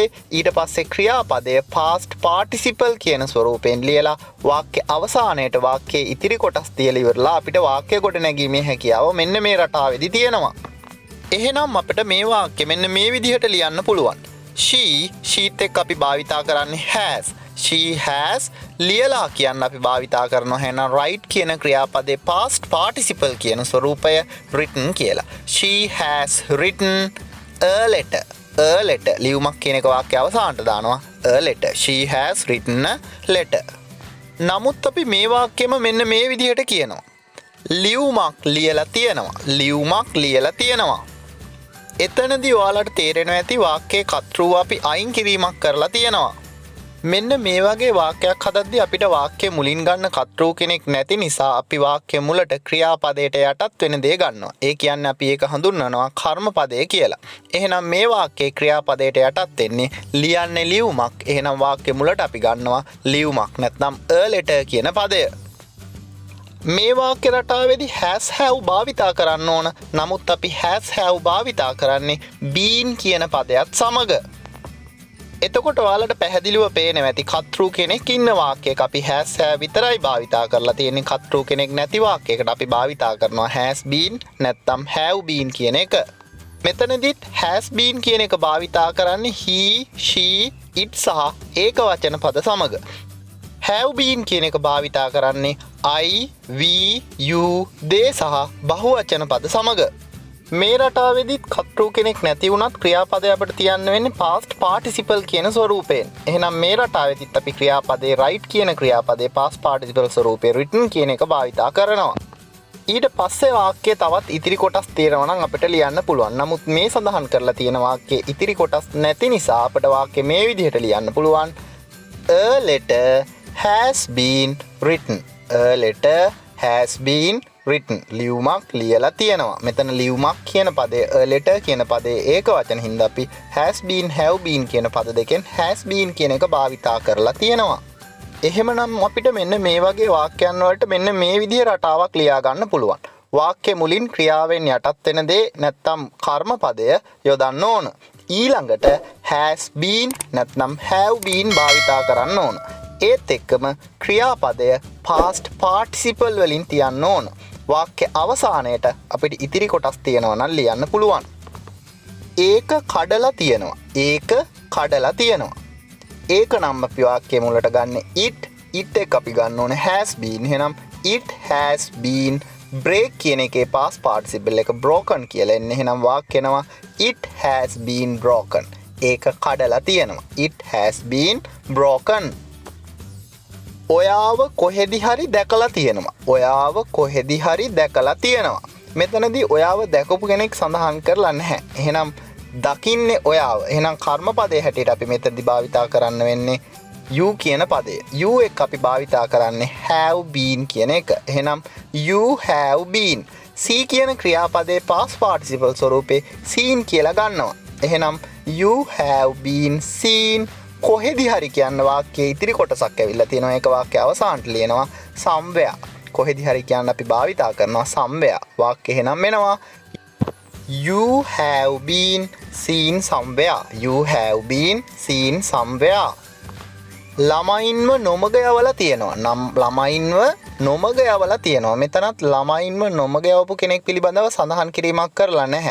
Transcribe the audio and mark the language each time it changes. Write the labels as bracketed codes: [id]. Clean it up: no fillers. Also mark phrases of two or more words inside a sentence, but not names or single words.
[si] ඊට පස්සේ ක්‍රියාපදය [en] past participle [si] කියන ස්වරූපයෙන් ලියලා වාක්‍ය අවසානයේට වාක්‍යයේ ඉතිරි කොටස් තියලා ඉවරලා අපිට වාක්‍ය ගොඩනැගීමේ හැකියාව මෙන්න මේ රටාවේදී තියෙනවා. එහෙනම් අපිට මේ වාක්‍ය මෙන්න මේ විදිහට ලියන්න පුළුවන්. sheත් එක්ක අපි භාවිතා කරන්නේ has. [en] she has [si] ලියලා කියන්න අපි භාවිතා කරනවා එහෙනම් write කියන ක්‍රියාපදේ [en] past participle [si] කියන ස්වරූපය written කියලා. [en] She has written a letter. a letter [si] ලියුමක් කියන එක වාක්‍ය අවසානට දානවා [en] a letter. She has written a letter. [si] නමුත් අපි මේ වාක්‍යෙම මෙන්න මේ විදිහට කියනවා. ලියුමක් ලියලා තියෙනවා. ලියුමක් ලියලා තියෙනවා. එතනදී ඔයාලට තේරෙනවා ඇති වාක්‍යයේ කතෘව අපි අයින් කිරීමක් කරලා තියෙනවා. මෙන්න මේ වගේ වාක්‍යයක් හදද්දී අපිට වාක්‍ය මුලින් ගන්න කතෘ කෙනෙක් නැති නිසා අපි වාක්‍ය මුලට ක්‍රියාපදයට යටත් වෙන දේ ගන්නවා. ඒ කියන්නේ අපි ඒක හඳුන්වනවා කර්මපදය කියලා. එහෙනම් මේ වාක්‍යයේ ක්‍රියාපදයට යටත් වෙන්නේ ලියන්නේ ලියුමක්. එහෙනම් වාක්‍ය මුලට අපි ගන්නවා ලියුමක් නැත්නම් [en] a letter [si] කියන පදය. මේ වාක්‍ය රටාවේදී [en] has have [si] භාවිතා කරන්න ඕන. නමුත් අපි [en] has have [si] භාවිතා කරන්නේ been කියන පදයට සමග. එතකොට ඔයාලට පැහැදිලිව පේනවා ඇති කතෘ කෙනෙක් ඉන්න වාක්‍යයක අපි [en] has have [si] විතරයි භාවිතා කරලා තියෙන්නේ. කතෘ කෙනෙක් නැති වාක්‍යයකට අපි භාවිතා කරනවා [en] has been [si] නැත්නම් [en] have been [si] කියන එක. මෙතනදිත් [en] has been [si] කියන එක භාවිතා කරන්නේ [en] he, she, it [si] සහ ඒක වචන පද සමග. [en] have been [si] කියන එක භාවිතා කරන්නේ [en] I, we, you, they [si] සහ බහුවචන පද සමග. මේ රටාවේදීත් කතෘ කෙනෙක් නැති වුණත් ක්‍රියාපදය අපිට තියන්න වෙන්නේ [en] past participle [si] කියන ස්වරූපයෙන්. එහෙනම් මේ රටාවේදීත් අපි ක්‍රියාපදේ write කියන ක්‍රියාපදේ [en] past participle [si] ස්වරූපේ written කියන එක භාවිතා කරනවා. ඊට පස්සේ වාක්‍යයේ තවත් ඉතිරි කොටස් තියෙනවා නම් අපිට ලියන්න පුළුවන්. නමුත් මේ සඳහන් කරලා තියෙන වාක්‍යයේ ඉතිරි කොටස් නැති නිසා අපිට වාක්‍ය මේ විදිහට ලියන්න පුළුවන්. [en] A letter has been written. A letter has been written. [si] ලියුමක් ලියලා තියෙනවා. මෙතන ලියුමක් කියන පදේ [en] a letter [si] කියන පදේ ඒක වචන හින්දා අපි [en] has been have been [si] කියන පද දෙකෙන් [en] has been [si] කියන එක භාවිතා කරලා තියෙනවා. එහෙමනම් අපිට මෙන්න මේ වගේ වාක්‍යයන් වලට මෙන්න මේ විදිහේ රටාවක් ලියා ගන්න පුළුවන්. වාක්‍ය මුලින් ක්‍රියාවෙන් යටත් වෙන දේ නැත්නම් කර්මපදය යොදන්න ඕන. ඊළඟට [en] has been [si] නැත්නම් [en] have been [si] භාවිතා කරන්න ඕන. ඒත් එක්කම ක්‍රියාපදය [en] past participle [si] වලින් තියන්න ඕන. වාක්‍ය අවසානයේට අපිට ඉතිරි කොටස් තියෙනවා නම් ලියන්න පුළුවන්. ඒක කඩලා තියෙනවා. ඒක කඩලා තියෙනවා. ඒක නම් අපි වාක්‍ය මුලට ගන්න it එක අපි ගන්න ඕනේ [en] has been. එහෙනම් it has been break [si] කියන එකේ [en] past participle එක broken [si] කියලා එන්නේ. එහෙනම් වාක්‍යනවා [en] it has been broken. [si] ඒක කඩලා තියෙනවා. [en] it has been broken. [si] ඔයාව කොහෙදි හරි දැකලා තියෙනවා. ඔයාව කොහෙදි හරි දැකලා තියෙනවා. මෙතනදී ඔයාව දැකපු කෙනෙක් සඳහන් කරලා නැහැ. එහෙනම් දකින්නේ ඔයාව. එහෙනම් කර්මපදයේ හැටියට අපි මෙතනදී භාවිතා කරන්න වෙන්නේ you කියන පදය. you එක අපි භාවිතා කරන්නේ [en] have been [si] කියන එක. [en] එහෙනම් you have been. see [si] කියන ක්‍රියාපදයේ [en] past participle ස්වරූපේ seen [si] කියලා ගන්නවා. [en] එහෙනම් you have been seen. [si] කොහෙදි හරි කියන්න වාක්‍යයේ ඉතිරි කොටසක් ඇවිල්ලා තියෙනවා. ඒක වාක්‍ය අවසානට ලියනවා somewhere. කොහෙදි හරි කියන්න අපි භාවිතා කරනවා somewhere. වාක්‍ය එහෙනම් වෙනවා [en] you have been seen somewhere. You have been seen somewhere. [si] ළමයින්ව නොමග යවලා තියෙනවා. නම් ළමයින්ව නොමග යවලා තියෙනවා. මෙතනත් ළමයින්ව නොමග යවපු කෙනෙක් පිළිබඳව සඳහන් කිරීමක් කරලා නැහැ.